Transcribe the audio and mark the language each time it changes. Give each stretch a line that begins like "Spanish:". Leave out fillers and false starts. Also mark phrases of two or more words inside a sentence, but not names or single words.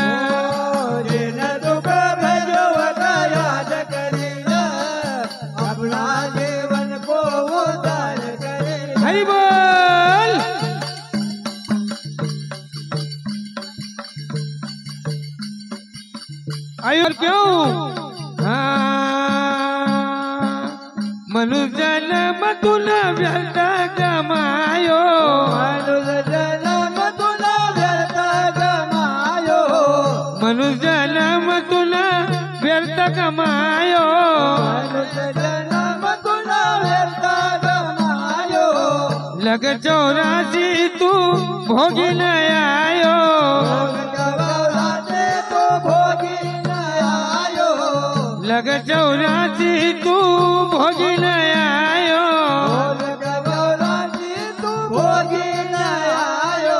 Bhojpuri: जिन दुख भेजवा का याद करेला, अपना जीवन को उद्धार करेला।
Marathi: हरि बोल। आयो क्यों मनुष्य जन्म तुला व्यर्थ गमायो, मनुष्य जन्म तुला व्यर्थ गमायो, मनुष्य जन्म तुला व्यर्थ गमायो। मनुष्य जन्म तुला व्यर्थ गमायो, लग 84 तू भोगी न आयो, गवाते तो भोगी न आयो, लग 84 तू भोगी न आयो। गवाते तू भोगी न आयो।